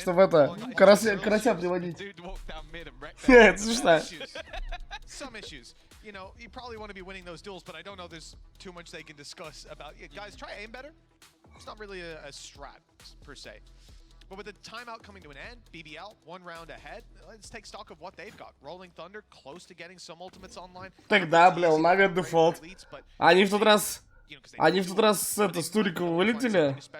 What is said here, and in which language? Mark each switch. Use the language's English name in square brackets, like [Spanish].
[Russian] Чтобы это, карася приводить. Это смешно. [English] Some issues. You know, you probably want to be winning those duels, but I don't know there's too much they can discuss about. Yeah, guys, try aim better. It's not really a strat per se. But with the timeout coming to an end, BBL one round ahead. Let's take stock of what they've got. Rolling Thunder close to getting some ultimates online. [Russian] Тогда, бля, у Нави дефолт. Они в тот раз это, с Туриковым вылетели.